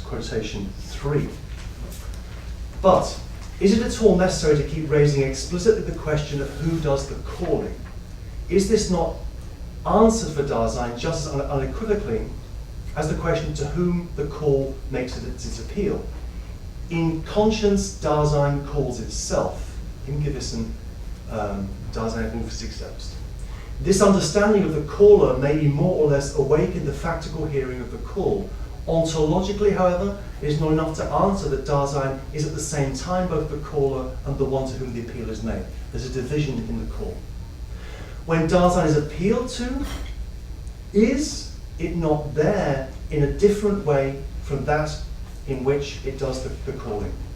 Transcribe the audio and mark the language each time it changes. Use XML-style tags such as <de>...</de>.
<en>Quotation 3. But is it at all necessary to keep raising explicitly the question of who does the calling? Is this not answered for Dasein just as unequivocally as the question to whom the call makes its appeal? In conscience, Dasein calls itself.</en> <de>Im Gewissen, Dasein ruft sich selbst.</de> <en>This understanding of the caller may be more or less awake in the factical hearing of the call. Ontologically, however, it is not enough to answer that Dasein is at the same time both the caller and the one to whom the appeal is made. There's a division in the call. When Dasein is appealed to, is it not there in a different way from that in which it does the calling?</en>